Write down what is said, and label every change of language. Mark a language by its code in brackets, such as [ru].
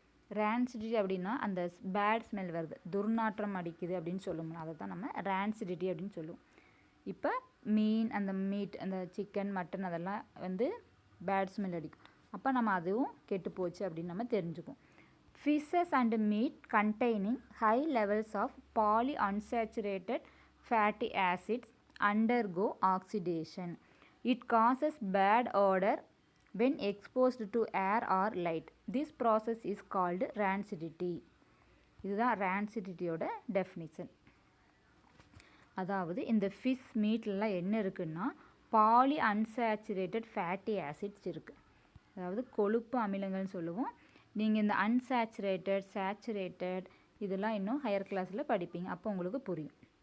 [ta] ரேன்சிடிட்டி அப்படின்னா அந்த bad smell வருது, துர்நாற்றம் அடிக்குது அப்படின்னு சொல்லுவோம், அதை தான் நம்ம ரேன்சிடிட்டி அப்படின்னு சொல்லுவோம். இப்போ மீன், அந்த மீட், அந்த சிக்கன், மட்டன் அதெல்லாம் வந்து பேட் ஸ்மெல் அடிக்கும், அப்போ நம்ம அதுவும் கெட்டு போச்சு அப்படின்னு நம்ம தெரிஞ்சுக்குவோம். [en] Fishes and meat containing high levels of polyunsaturated fatty acids undergo oxidation. It causes bad odor when exposed to air or light. This process is called rancidity. [ta] இதுதான் rancidity-யோட definition. அதாவது இந்த ஃபிஷ் மீட்லாம் என்ன இருக்குன்னா பாலி அன்சாச்சுரேட்டட் ஃபேட்டி ஆசிட்ஸ் இருக்குது, அதாவது கொழுப்பு அமிலங்கள்னு சொல்லுவோம். நீங்கள் இந்த அன்சாச்சுரேட்டட், சேச்சுரேட்டட் இதெல்லாம் இன்னும் ஹையர் கிளாஸில் படிப்பீங்க, அப்போ உங்களுக்கு புரியும்.